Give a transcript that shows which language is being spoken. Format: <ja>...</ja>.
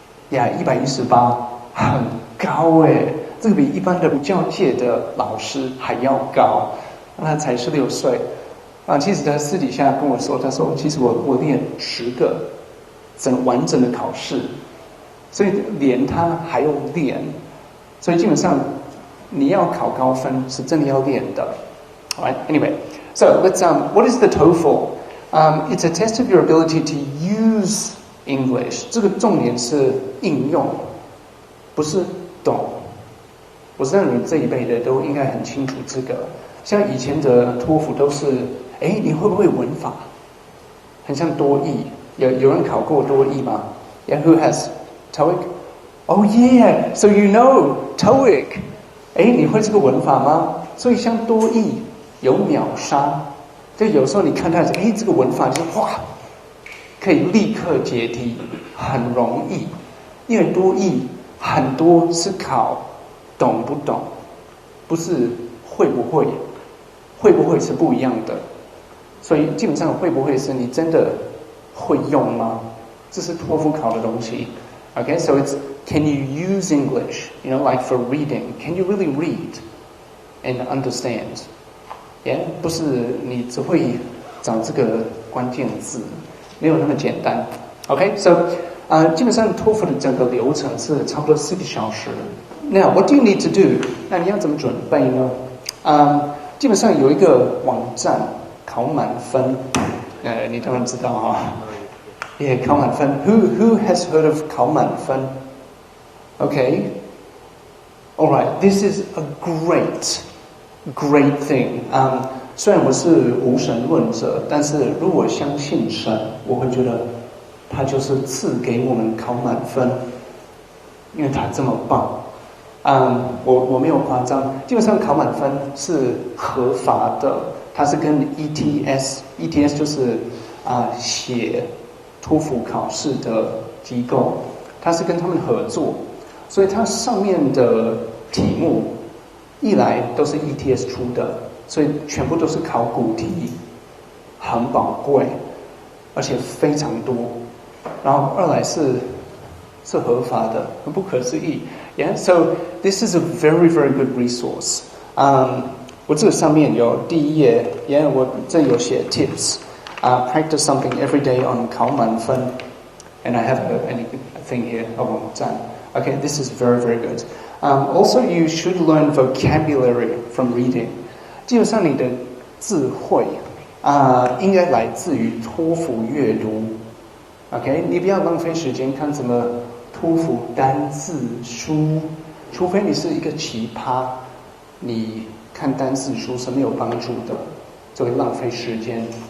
<zh>118，118很高这个比一般的教界的老师还要高，他才16岁其实他私底下跟我说，他说其实我练10个完整的考试，所以连他还要练，所以基本上你要考高分是真的要练的。</zh> <en>Alright, anyway, so let's what is the TOEFL? It's a test of your ability to use English.</en> <zh>这个重点是应用，不是懂。我知道你们这一辈的都应该很清楚这个。像以前的托福都是，你会不会文法？很像多益，有人考过多益吗 ？</zh> <en>Yeah, who has TOEIC? Oh yeah, so you know TOEIC.</en> <zh>你会这个文法吗？所以像多益有秒杀，就有时候你看到这个文法就是哇，可以立刻解题，很容易。因为多益很多是考懂不懂，不是会不会，会不会是不一样的。所以基本上会不会是你真的会用吗？这是托福考的东西。</zh> <en>Okay, so it's can you use English? You know, like for reading, can you really read and understand?</en> <zh>Yeah, 不是你只会找这个关键字，没有那么简单。</zh> <en>Okay, so</en> <zh>基本上托福的整个流程是差不多4个小时。</zh> <en>Now, what do you need to do?</en> <zh>那你要怎么准备呢？基本上有一个网站考满分，你当然知道哈。 Yeah, 考满分。</zh> <en>Who has heard of 考满分 ？Okay. All right. This is a great thing.</en> <zh>虽然我是无神论者，但是如果相信神，我会觉得他就是赐给我们考满分，因为他这么棒。我没有夸张，基本上考满分是合法的，它是跟 ETS 就是写托福考试的机构，它是跟他们合作，所以它上面的题目一来都是 ETS 出的，所以全部都是考古题，很宝贵，而且非常多。然后二来是合法的，很不可思议。</zh> <en>Yeah, so this is a very good resource.</en> <zh>我这个上面有第一页 ，Yeah， 我这有写 tips.</zh> <en>Practice something every day on 考满分 ，and I have a thing here 网站。 Okay, this is very good. Also, you should learn vocabulary from reading.</en> <zh>基本上你的智慧应该来自于托福阅读。 OK， 你不要浪费时间看什么托福单字书，除非你是一个奇葩，你看单字书是没有帮助的，就会浪费时间。</zh>